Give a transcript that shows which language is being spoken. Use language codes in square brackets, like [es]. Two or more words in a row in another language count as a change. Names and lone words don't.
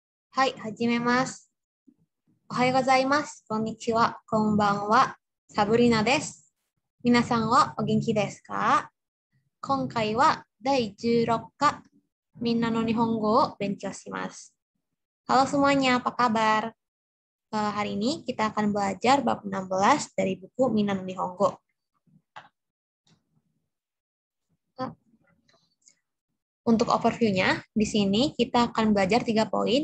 [ja] はい、はじめます。おはようございます。こんにちは。こんばんは。サブリナです。皆さんはお元気ですか？今回は第16課、みんなの日本語を勉強します。 [id] Halo semuanya, apa kabar? Hari ini kita akan belajar bab 16 dari buku Minna no Nihongo. Untuk overview-nya, di sini kita akan belajar 3 poin.